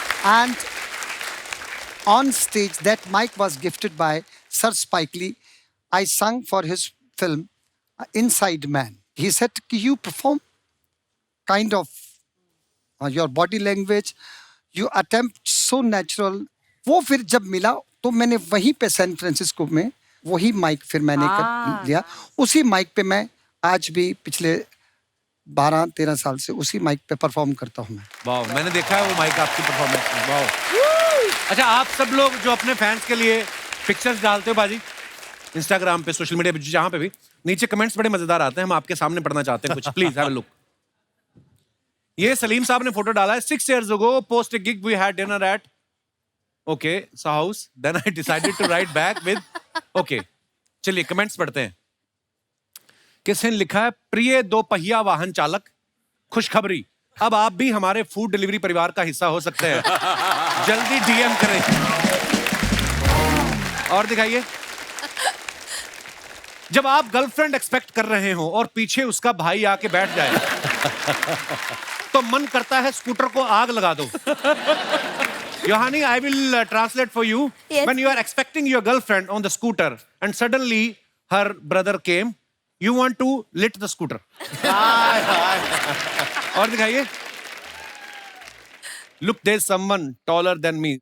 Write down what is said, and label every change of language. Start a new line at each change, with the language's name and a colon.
English: And on stage, that mic was gifted by Sir Spike Lee. I sung for his film Inside Man. He said, you perform kind of your body language, you attempt so natural.
Hindi: वो फिर जब मिला तो मैंने वहीं पे San Francisco में वही माइक फिर मैंने कर लिया। उसी माइक पे मैं आज भी पिछले 12-13 साल से उसी माइक पे परफॉर्म करता हूँ मैं। वाह, मैंने देखा है वो माइक आपकी परफॉर्मेंस में। वाह। अच्छा, आप सब लोग जो अपने फैंस के लिए पिक्चर्स डालते हो बाजी, इंस्टाग्राम पे, सोशल मीडिया पे, जहां पे भी, नीचे कमेंट्स बड़े मजेदार आते हैं, हम आपके सामने पढ़ना चाहते हैं कुछ।
English: Please have a look.
Hindi: ये सलीम साहब ने फोटो डाला है।
English: 6 years ago, post a gig we had dinner at okay, so house. Then I decided to write back with okay.
Hindi: चलिए कमेंट्स पढ़ते हैं। किसने लिखा है? प्रिय 2 पहिया वाहन चालक, खुशखबरी, अब आप भी हमारे फूड डिलीवरी परिवार का हिस्सा हो सकते हैं। जल्दी डीएम करें। और दिखाइए। जब आप गर्लफ्रेंड एक्सपेक्ट कर रहे हो और पीछे उसका भाई आके बैठ जाए तो मन करता है स्कूटर को आग लगा दो।
English: Yohani, I will translate for you. Yes. When you are expecting your girlfriend on the scooter and suddenly her brother came, you want to lit the scooter.
Hindi: और दिखाइए।
English: Look, there's someone taller than me.